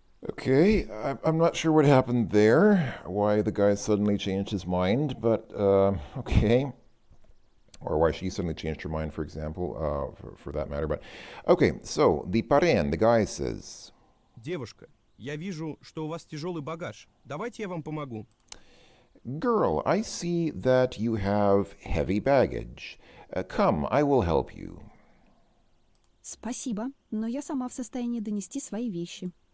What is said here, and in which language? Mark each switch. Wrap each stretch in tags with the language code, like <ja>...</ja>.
<en>Okay, I'm not sure what happened there, why the guy suddenly changed his mind, but okay. Or why she suddenly changed her mind, for example, for that matter. But okay, so the</en> <ru>парень,</ru> <en>the guy says,</en> <ru>Девушка, я вижу, что у вас тяжелый багаж. Давайте я вам помогу.</ru> <en>Girl, I see that you have heavy baggage. Come, I will help you.</en> <ru>Спасибо, но я сама в состоянии донести свои вещи.</ru>